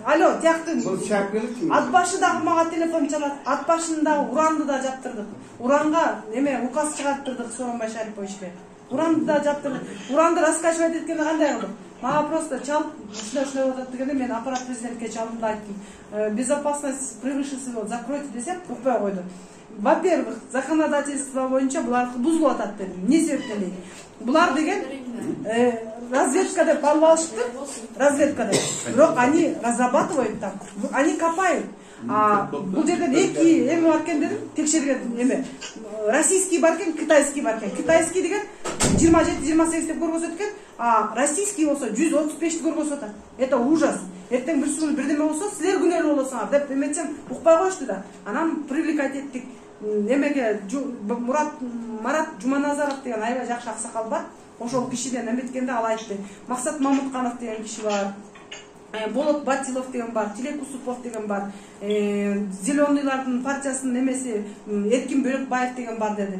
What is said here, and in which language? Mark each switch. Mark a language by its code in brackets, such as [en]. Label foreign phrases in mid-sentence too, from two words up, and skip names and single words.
[ky] Алло, тияктын ат башы дагы мага телефон чалат. Ат башында уранды да жаптырдык. Уранга эме указ чыгарттырдык Сооронбай Шариповичке. Уранды да жаптырдык. Уранды раскачивать эткенде кандай кылдык? Мага просто чалып, ушундай болот атат дегенде мен аппарат президентке чалдым да айттым. [ru] Безопасность превыше всего, закройте [ky] десем, укпай койду. [ru] Во-первых, законодательство [ky] боюнча булар бузулуп атат дедим. Эмне себептен дейт? Булар деген разведка деп алып алышты. [ru] Разведка [ky] деп. Бирок [ru] они разрабатывают там. Они копают. [ky] Бул жерден эки эме бар экен дедим, текшерген эме. Российский бар экен, китайский бар экен. Китайский деген 27-28 деп көргөзөт экен, [ru] а российский [ky] болсо 135 көргөзөт атат. [ru] Это ужас. [ky] Эртең бир сүрүн бирдеме болсо, силер күнөөлүү болосуңар деп эметсем укпай коюшту да. Анан привлекать эттик. Немеге Марат Жуманазаров деген аябай жакшы аксакал бар. Ошол кишиден эметкенде ал айтты. Максат Мамутканов деген киши бар. Болот Батилов деген бар, Тилек Усупов деген бар, Зеленыйлардын партиясынын эмеси Эркин Бөлөкбаев деген бар деди.